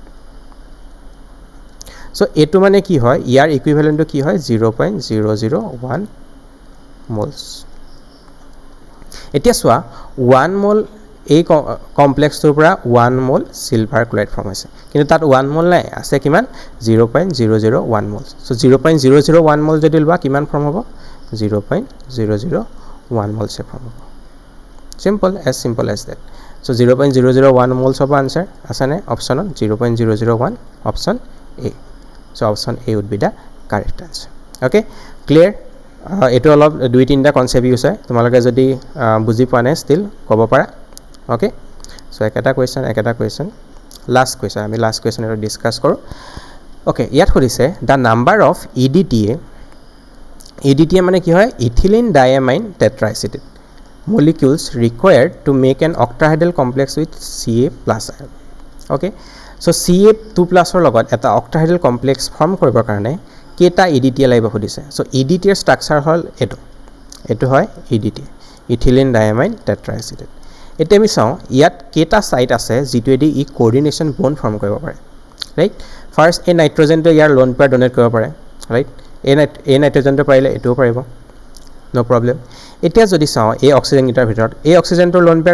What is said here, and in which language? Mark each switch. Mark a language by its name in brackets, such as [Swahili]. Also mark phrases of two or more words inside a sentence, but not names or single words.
[Assamese] সো এটো মানে কি হয় ইয়াৰ ইকুইভ্যালেন্টটো কি হয় 0.001 মোলস এতিয়া সোয়া 1 মোল এই কমপ্লেক্সটোৰ পৰা 1 মোল [English] silver chloride form [Assamese] হৈছে কিন্তু তাত 1 মোল নাই আছে কিমান 0.001 মোল সো 0.001 মোল যদি লবা কিমান ফৰ্ম হ'ব 0.001 মোল সে ফৰ্ম হ'ব [English] simple as that so [Assamese] 0.001 মোলস হ'ব আনসাৰ আছানে অপচনত 0.001 অপচন A [English] so option A would be the correct answer okay clear [Assamese] এটো অলপ দুই তিনটা [English] concept use [Assamese] হয় তোমালোকে যদি বুজি পোৱা নাই ষ্টিল ক'ব পাৰা [English] okay so [Assamese] একটা কোৱেশ্চন [English] last question [Assamese] আমি [English] last question [Assamese] এটো ডিসকাস কৰো okay ইয়াত কৰিছে [English] the number of [Assamese] EDTA মানে কি হয় [English] ethylene diamine tetraacetate molecules required to make an octahedral complex with Ca+ ion okay so [Assamese] Ca2+ ৰ লগত এটা [English] octahedral complex [Assamese] ফৰ্ম কৰিবৰ কাৰণে কেটা EDTA লাগিব খুদিছে so EDTA ৰ ষ্ট্ৰাকচাৰ হল এটো হয় EDTA [English] ethylene diamine tetraacetate [Assamese] এতিয়া আমি চাও ইয়াত কেটা সাইট আছে যেটোদি ই [English] coordination bond form [Assamese] কৰিব পাৰে [English] right first [Assamese] এই নাইট্ৰজেনটো ইয়াৰ [English] lone pair donate [Assamese] কৰিব পাৰে ৰাইট এই নাইট্ৰজেনটো পাৰিলে এটোও পাৰিব [English] no problem [Assamese] এতিয়া যদি চাও এই অক্সিজেন গিটাৰ ভিতৰত এই অক্সিজেনটো [English] lone pair